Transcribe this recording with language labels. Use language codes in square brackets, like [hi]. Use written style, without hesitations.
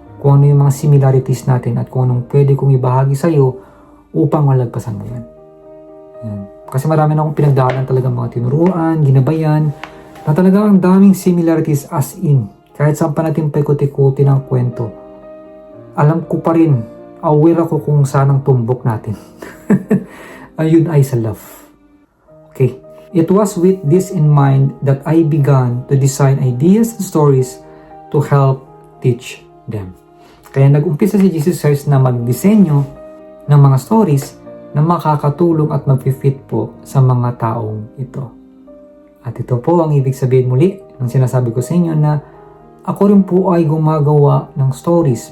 [tl] kung ano yung mga similarities natin at kung anong pwede kong ibahagi sa'yo upang malagpasan mo yan. Yan. Kasi marami na akong pinagdaanan talaga mga tinuruan, ginabayan, na talagang ang daming similarities as in. Kahit saan pa natin paikot-ikutin ang kwento, alam ko pa rin, aware ako kung saan ang tumbok natin. Ayun ay sa love. Okay. [en] It was with this in mind that I began to design ideas and stories to help teach them. [tl] Kaya nag-umpisa si Jesus Christ na magdisenyo ng mga stories na makakatulong at mag-fit po sa mga taong ito. At ito po ang ibig sabihin muli ng sinasabi ko sa inyo na ako rin po ay gumagawa ng stories.